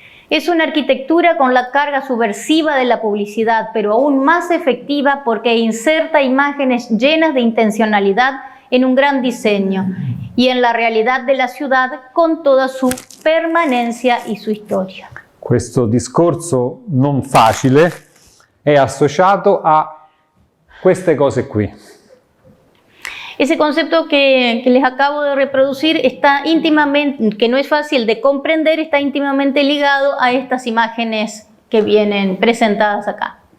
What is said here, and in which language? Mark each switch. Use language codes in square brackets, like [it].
[es] Es una arquitectura con la carga subversiva de la publicidad, pero aún más efectiva porque inserta imágenes llenas de intencionalidad en un gran diseño y en la realidad de la ciudad con toda su permanencia y su storia. [it] Questo discorso non facile è associato a queste cose qui. [es] Ese concepto que les acabo de reproducir está íntimamente, que no es fácil de comprender, está íntimamente ligado a estas imágenes que vienen presentadas acá.